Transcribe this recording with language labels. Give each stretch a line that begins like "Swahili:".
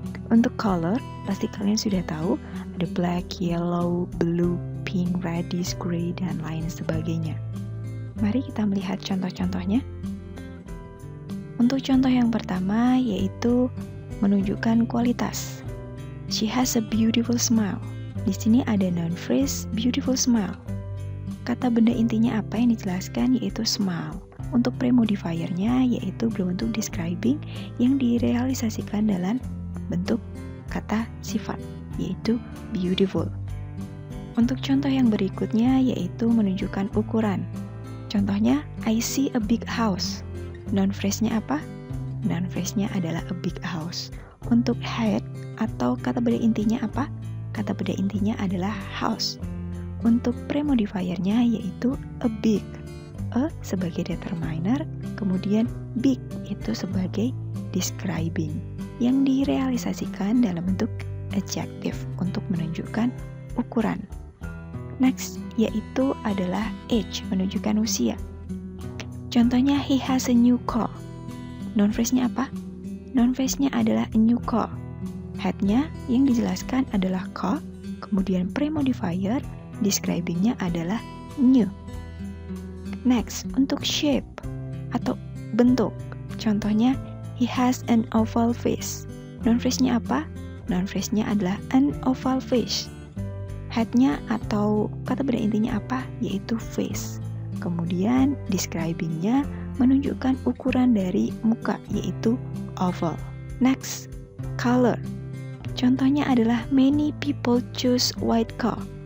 Indonesian: Untuk color, pasti kalian sudah tahu, ada black, yellow, blue, pink, reddish, gray, dan lain sebagainya. Mari kita melihat contoh-contohnya. Untuk contoh yang pertama yaitu menunjukkan kualitas.
English: She has a beautiful smile.
Indonesian: Di sini ada noun phrase beautiful smile. Kata benda intinya apa yang dijelaskan yaitu smile. Untuk premodifiernya yaitu berbentuk describing yang direalisasikan dalam bentuk kata sifat yaitu beautiful. Untuk contoh yang berikutnya yaitu menunjukkan ukuran. Contohnya,
English: I see a big house.
Indonesian: Noun phrase-nya apa? Noun phrase-nya adalah a big house. Untuk head atau kata benda intinya apa? Kata benda intinya adalah house. Untuk premodifier-nya yaitu a big. A sebagai determiner, kemudian big itu sebagai describing yang direalisasikan dalam bentuk adjective untuk menunjukkan ukuran. Next, yaitu adalah age, menunjukkan usia. Contohnya,
English: he has a new car.
Indonesian: Noun phrase-nya apa? Noun phrase-nya adalah a new car. Head-nya yang dijelaskan adalah car, kemudian premodifier, describing-nya adalah new. Next, untuk shape atau bentuk. Contohnya,
English: he has an oval face.
Indonesian: Noun phrase-nya apa? Noun phrase-nya adalah an oval face. Head-nya atau kata benda intinya apa? Yaitu face. Kemudian describing-nya menunjukkan ukuran dari muka, yaitu oval.
English: Next, color.
Indonesian: Contohnya adalah
English: many people choose white car.